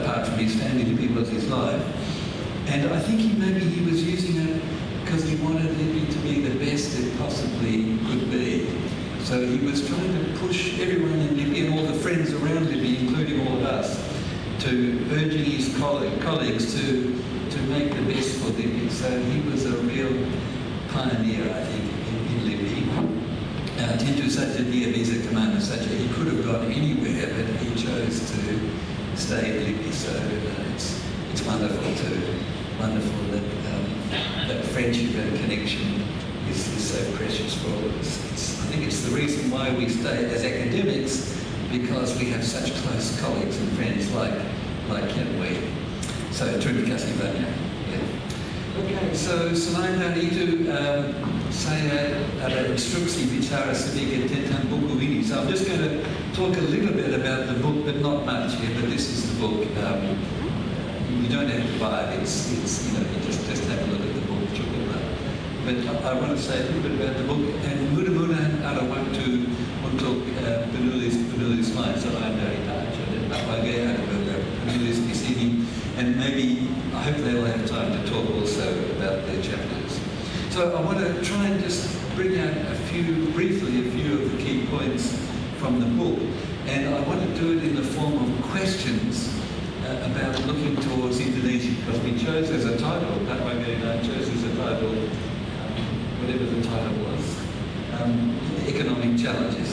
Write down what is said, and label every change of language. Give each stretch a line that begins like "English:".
English: Apart from his family, LIPI was his life. And I think he was using it because he wanted LIPI to be the best it possibly could be. So he was trying to push everyone in LIPI and all the friends around LIPI, including all of us, to urging his colleagues to make the best for LIPI. So he was a real pioneer, I think, in LIPI.
Indonesian: Tentu saja dia bisa kemana saja.
English: He could have gone anywhere, but he chose to stay in LIPI. So it's wonderful that that friendship and connection is so precious for all of us. I think it's the reason why we stay as academics, because we have such close colleagues and friends like Kian Wei.
Indonesian: So terima kasih banyak. Okay, so selain dari itu, saya ada instruksi bicara sedikit tentang buku ini.
English: So I'm just going to talk a little bit about the book, but not much here. But this is the book. You don't have to buy it. It's you just have a look at the book. But I want to say a little bit about the book. And
Indonesian: mudah-mudahan ada waktu untuk penulis lain selain dari Taja dan Bagai ada beberapa penulis di sini.
English: And maybe, I hope they'll have time to talk also about their chapters. So I want to try and just bring out briefly a few of the key points from the book. And I want to do it in the form of questions about looking towards Indonesia, because we chose as a title, whatever the title was, economic challenges.